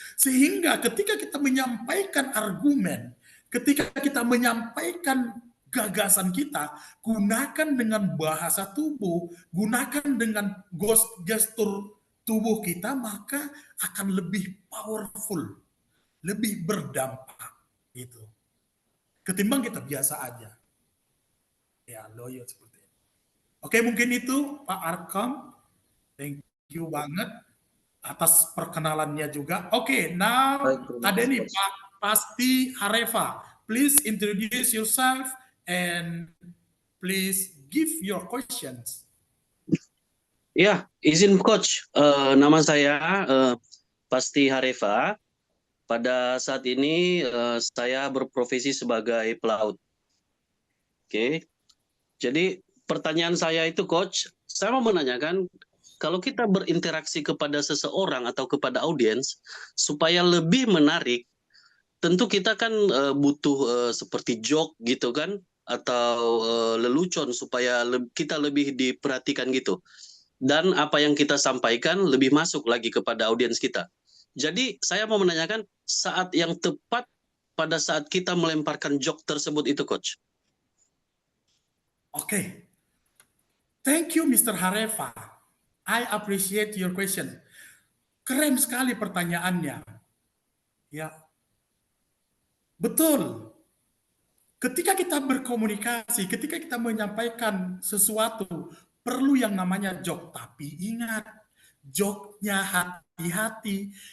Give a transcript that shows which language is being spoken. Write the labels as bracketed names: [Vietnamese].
[Indonesian] Sehingga ketika kita menyampaikan argumen, ketika kita menyampaikan gagasan kita, gunakan dengan bahasa tubuh, gunakan dengan gestur tubuh kita, maka akan lebih powerful, lebih berdampak gitu. Ketimbang kita biasa aja. Ya, loyo seperti itu. Oke, mungkin itu Pak Arkam. [English] Thank you [Indonesian] banget atas perkenalannya juga. Oke, now ada nih Pak Pasti Hareva. [English] Please introduce yourself and please give your questions. [Indonesian] Ya, izin Coach. Nama saya Pasti Hareva. Pada saat ini saya berprofesi sebagai pelaut. Oke. Jadi pertanyaan saya itu Coach, saya mau menanyakan kalau kita berinteraksi kepada seseorang atau kepada audiens supaya lebih menarik, tentu kita kan butuh seperti joke gitu kan, atau lelucon supaya kita lebih diperhatikan gitu. Dan apa yang kita sampaikan lebih masuk lagi kepada audiens kita. Jadi saya mau menanyakan saat yang tepat pada saat kita melemparkan joke tersebut itu Coach. [English] Oke. Thank you Mr. Hareva. I appreciate your question. [Indonesian] Keren sekali pertanyaannya. Ya. Betul. Ketika kita berkomunikasi, ketika kita menyampaikan sesuatu, perlu yang namanya joke. Tapi ingat, joke-nya hati-hati.